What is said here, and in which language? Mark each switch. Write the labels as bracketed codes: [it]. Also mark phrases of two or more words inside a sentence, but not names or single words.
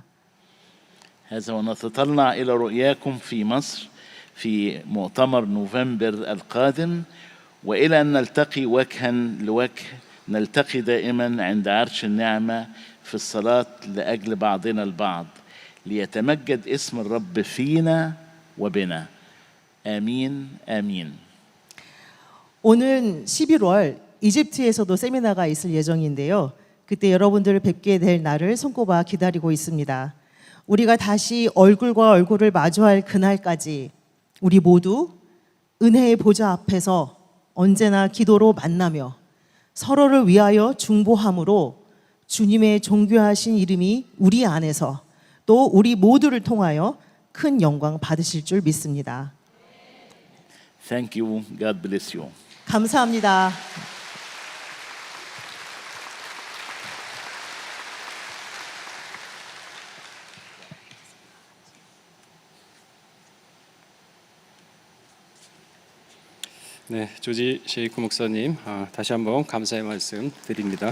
[ar] هذا ونتطلع إلى رؤياكم في مصر في مؤتمر نوفمبر القادم وإلى أن نلتقي وجها لوجه نلتقي دائما عند عرش النعمة في الصلاة لأجل بعضنا البعض ليتمجد اسم الرب فينا وبنا. آمين آمين. [ko] 오는 11월 이집트에서도 세미나가 있을 예정인데요. 그때 여러분들을 뵙게 될 날을 손꼽아 기다리고 있습니다. 우리가 다시 얼굴과 얼굴을 마주할 그날까지 우리 모두 은혜의 보좌 앞에서 언제나 기도로 만나며 서로를 위하여 중보함으로 주님의 존귀하신 이름이 우리 안에서 또 우리 모두를 통하여 큰 영광 받으실 줄 믿습니다. [en] Thank you. God bless you. [ko] 감사합니다. 네, 조지 셰이크 목사님 다시 한번 감사의 말씀 드립니다.